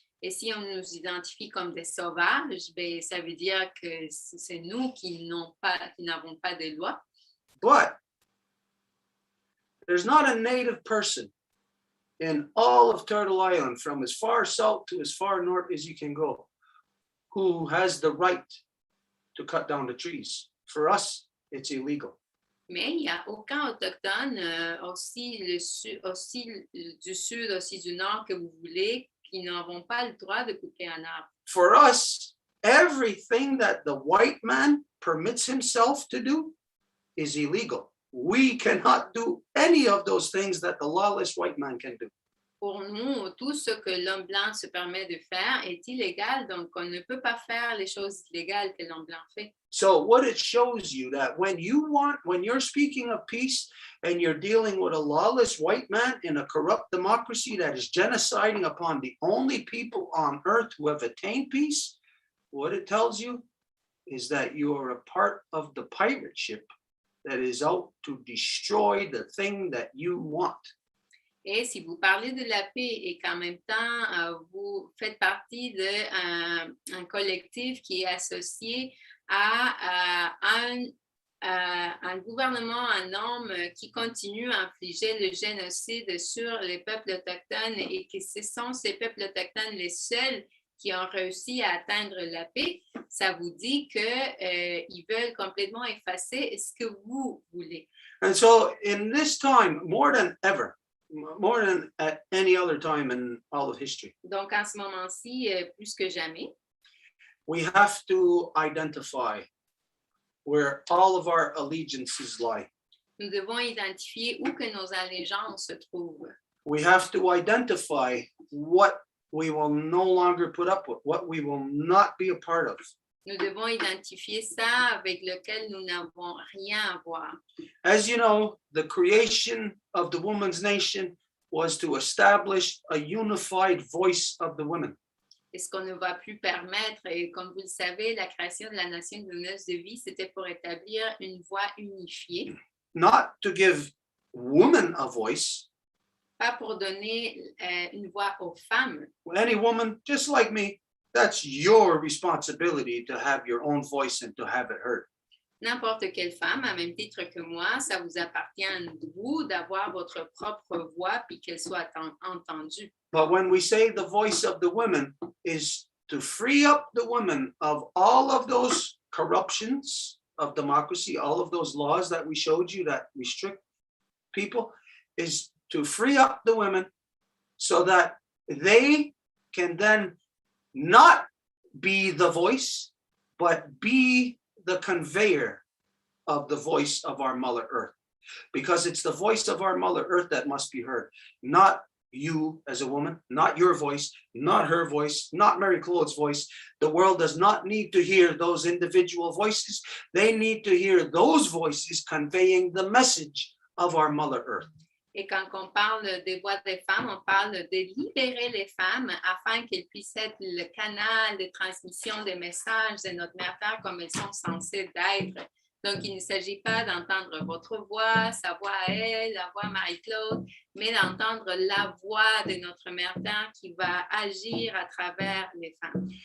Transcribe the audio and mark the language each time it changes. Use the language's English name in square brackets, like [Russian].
[French] Et si on nous identifie comme des sauvages, ben, ça veut dire que c'est nous qui n'avons pas de loi. [English] But there's not a native person in all of Turtle Island, from as far south to as far north as you can go, who has the right to cut down the trees. For us, it's illegal. [French] Mais il n'y a aucun autochtone, aussi du sud, aussi du nord que vous voulez, qui n'auront pas le droit de couper un arbre. [English] For us, everything that the white man permits himself to do is illegal. We cannot do any of those things that the lawless white man can do. [French] Pour nous, tout ce que l'homme blanc se permet de faire est illégal, donc on ne peut pas faire les choses illégales que l'homme blanc fait. [English] So what it shows you that when you're speaking of peace and you're dealing with a lawless white man in a corrupt democracy that is genociding upon the only people on earth who have attained peace, what it tells you is that you are a part of the pirate ship that is out to destroy the thing that you want. [French] Et si vous parlez de la paix et qu'en même temps, vous faites partie d'un collectif qui est associé à un gouvernement, un homme qui continue à infliger le génocide sur les peuples autochtones et que ce sont ces peuples autochtones les seuls qui ont réussi à atteindre la paix, ça vous dit qu'ils veulent complètement effacer ce que vous voulez. [English] And so in this time, more than ever, more than at any other time in all of history, [French] Donc, en ce moment-ci, plus que jamais, [English] we have to identify where all of our allegiances lie. [French] nous devons identifier où que nos allégeances se trouvent. [English] We have to identify what we will no longer put up with, what we will not be a part of. [French] Nous devons identifier ça avec lequel nous n'avons rien à voir. [English] As you know, the creation of the woman's nation was to establish a unified voice of the women. [French] Et ce qu'on ne va plus permettre, et comme vous le savez, la création de la nation de noces de vie, c'était pour établir une voix unifiée. [English] Not to give women a voice. [French] Pas pour donner une voix aux femmes. [English] Any woman, just like me, that's your responsibility to have your own voice and to have it heard. [French] N'importe quelle femme, à même titre que moi, ça vous appartient à vous d'avoir votre propre voix puis qu'elle soit entendue. [English] But when we say the voice of the women is to free up the women of all of those corruptions of democracy, all of those laws that we showed you that restrict people, is to free up the women so that they can then not be the voice, but be the conveyor of the voice of our Mother Earth. Because it's the voice of our Mother Earth that must be heard, not you as a woman, not your voice, not her voice, not Mary Claude's voice. The world does not need to hear those individual voices. They need to hear those voices conveying the message of our Mother Earth. [French] Et quand on parle des voix des femmes, on parle de libérer les femmes afin qu'elles puissent être le canal de transmission des messages de notre Mère Terre comme elles sont censées d'être. Donc, il ne s'agit pas d'entendre votre voix, sa voix à elle, la voix à Marie-Claude, mais d'entendre la voix de notre Mère Terre qui va agir à travers les femmes.